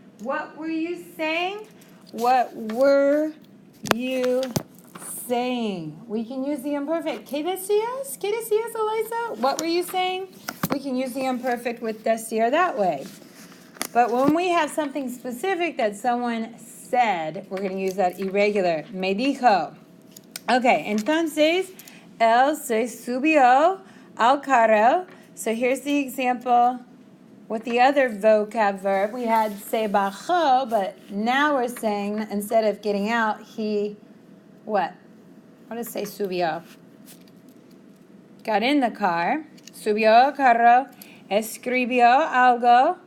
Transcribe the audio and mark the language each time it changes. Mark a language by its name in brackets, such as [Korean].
[English] What were you saying? What were you saying? We can use the imperfect. [Spanish] ¿Qué decías? ¿Qué decías, Eliza? [English] What were you saying? We can use the imperfect with decir that way. But when we have something specific that someone said, we're going to use that irregular. [Spanish] Me dijo. Okay, entonces, él se subió al carro. [English] So here's the example with the other vocab verb. We had se bajó, but now we're saying instead of getting out, he, what? What does se subió? Got in the car. [Spanish] Subió al carro. Escribió algo.